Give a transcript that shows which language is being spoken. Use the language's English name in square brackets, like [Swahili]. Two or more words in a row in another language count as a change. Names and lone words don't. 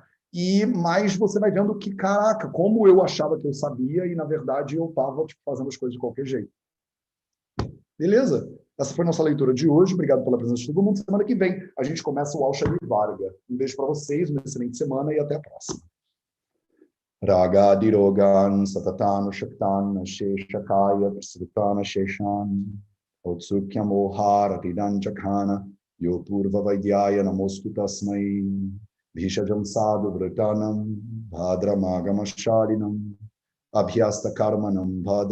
[Portuguese] E mais você vai vendo que, caraca, como eu achava que eu sabia e, na verdade, eu estava fazendo as coisas de qualquer jeito. Beleza? Essa foi a nossa leitura de hoje. Obrigado pela presença de todo mundo. Semana que vem a gente começa o Aushadhi Varga. Um beijo para vocês, uma excelente semana e até a próxima. [Sanskrit] Ragadirogan satatan shaktan sheshakaya prasrutana sheshan otsukyam oharatidan jakhana yo purva vaidyaya namostu tasmai bhishajam sadhu vratanam bhadramagamashadinam abhyasta karmanam bhadram